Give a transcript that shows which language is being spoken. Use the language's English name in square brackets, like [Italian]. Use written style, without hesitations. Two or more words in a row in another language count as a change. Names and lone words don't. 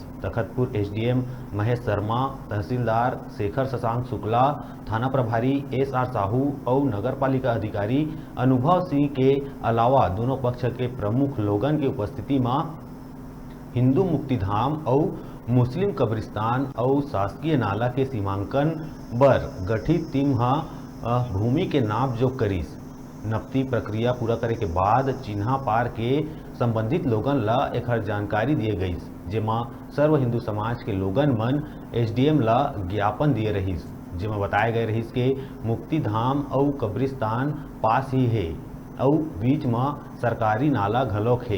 [Chhattisgarhi] तखतपुर एसडीएम महेश शर्मा, तहसीलदार शेखर शशांक शुक्ला, थाना प्रभारी एसआर साहू और नगरपालिका अधिकारी अनुभव सिंह के अलावा दोनों पक्ष के प्रमुख लोगन की उपस्थिति में हिंदू मुक्तिधाम और मुस्लिम कब्रिस्तान और शासकीय नाला के सीमांकन बर गठित टीम भूमि के नाप जोख करीस। नपती प्रक्रिया पूरा करे के बाद चिन्हा पार के संबंधित लोगन ला एक जानकारी दिए गई, जेमा सर्व हिंदू समाज के लोगन मन एसडीएम ला ज्ञापन दिए रहीस, जेमा बताए गए रहीस के मुक्तिधाम और कब्रिस्तान पास ही है और बीच में सरकारी नाला घलोक है।